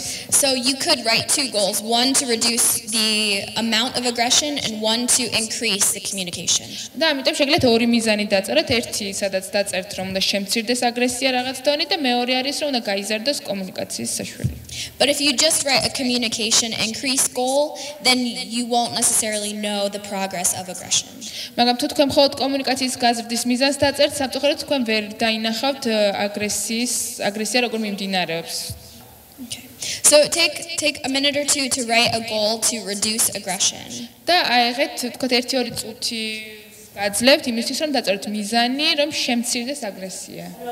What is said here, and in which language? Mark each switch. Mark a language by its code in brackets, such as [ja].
[en] So you could write two goals, one to reduce the amount of aggression and one to increase the communication. [ka] და ამიტომ შეგიძლიათ ორი მიზანი დაწეროთ, ერთი სადაც დაწერთ რომ უნდა შემცირდეს აგრესია რაღაც დონით და მეორე არის რომ უნდა გაიზარდოს კომუნიკაციის საშუალება. [en] But if you just write a communication increase goal, then you won't necessarily know the progress of aggression. [ka] მაგრამ თუ თქვენ მხოლოდ კომუნიკაციის გაზრდის მიზანს დაწერთ, სამწუხაროდ თქვენ ვერ დაინახავთ აგრესია როგორ მიმდინარეობს. [en] Okay. So take a minute or two to write a goal to reduce aggression. [ka] და აიღეთ თქვათ 1-2 წუთი გაძლევთ იმისთვის რომ დაწეროთ მიზანი რომ შემცირდეს აგრესია.